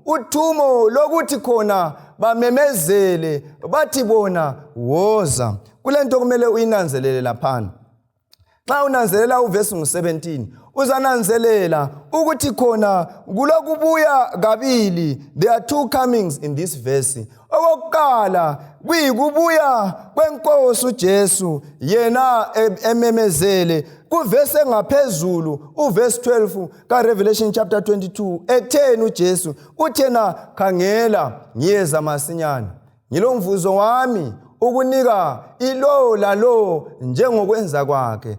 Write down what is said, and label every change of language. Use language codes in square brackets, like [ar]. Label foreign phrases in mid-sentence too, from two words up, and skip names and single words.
[nd] Uthumo lokuthi khona bamemezele bathi bona woza. Kulento kumele uyinanzelele laphana. Xa unanzelela uverse ngu17 uzananzelela ukuthi khona kulokubuya kabili. [en] There are two comings in this verse. [nd] Okokuqala kuyikubuya kwenkosi uJesu yena ememezele kuverse ngaphezulu uverse 12 kaRevelation chapter 22 etheni uJesu uthena khangela ngiyeza masinyane ngilomvuzo wami ukunika ilo lalo njengokwenza kwakhe.